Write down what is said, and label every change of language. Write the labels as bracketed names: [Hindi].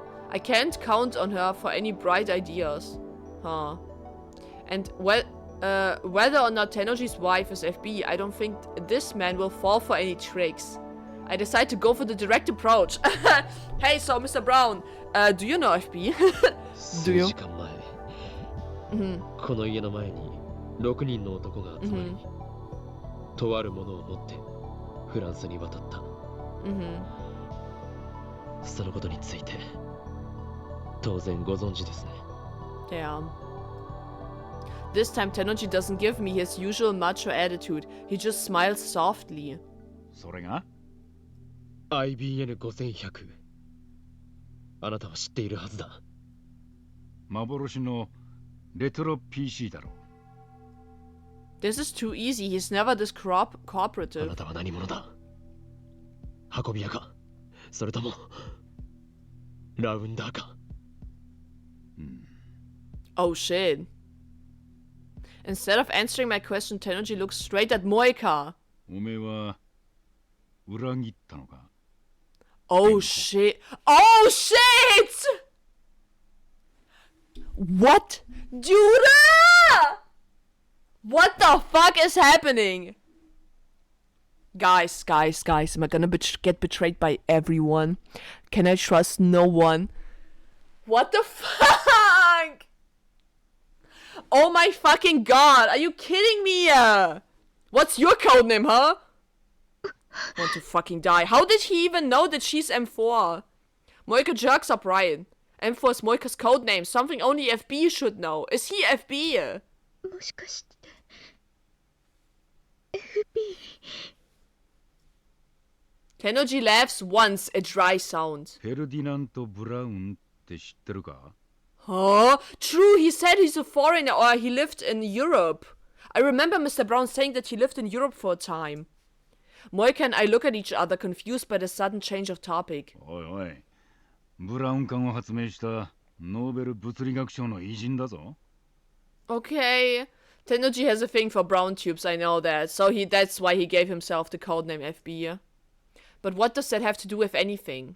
[English] I can't count on her for any bright ideas. Huh. And whether or not Tennoji's wife is FB, I don't think this man will fall for any tricks. I decide to go for the direct approach. Hey, so Mr. Brown, do you know FB? Do you? [Japanese] 数時間前、この家の前に6人の男が集まり、とあるものを持ってフランスに渡った。そのことについて当然ご存知ですね。 [English] Yeah. This time Tennoji doesn't give me his usual macho attitude. He just smiles softly. [Japanese] それが IBN5100。あなたは知っているはずだ。幻のレトロ PC だろ。 [English] This is too easy. He's never this [Japanese] あ [English] cooperative. [Japanese] なたは何者だ？運び屋か？それともラウンダーか？ [English] Oh shit. Instead of answering my question, Tennoji looks straight at Moika. [Japanese] おめえは裏切ったのか？ [English] Oh shit. Oh shit! What? Judah! What the fuck is happening? Guys, am I gonna get betrayed by everyone? Can I trust no one? What the fuck? Oh my fucking god, are you kidding me? What's your codename, huh? Want to fucking die. How did he even know that she's M4? Moika jerks up Ryan. M4 is Moika's codename, something only FB should know. Is he FB? [Japanese] もしかして FB [English] Tennoji laughs once, a dry sound. [Japanese] フェルディナント・ブラウンって知ってるか? [English] Huh? True, he said he's a foreigner or he lived in Europe. I remember Mr. Brown saying that he lived in Europe for a time. Moika and I look at each other, confused by the sudden change of topic. [Japanese] おいおい、ブラウン管を発明したノーベル物理学賞の偉人だぞ。 [English] Okay. Tennoji has a thing for brown tubes, I know that. So that's why he gave himself the codename FB. But what does that have to do with anything?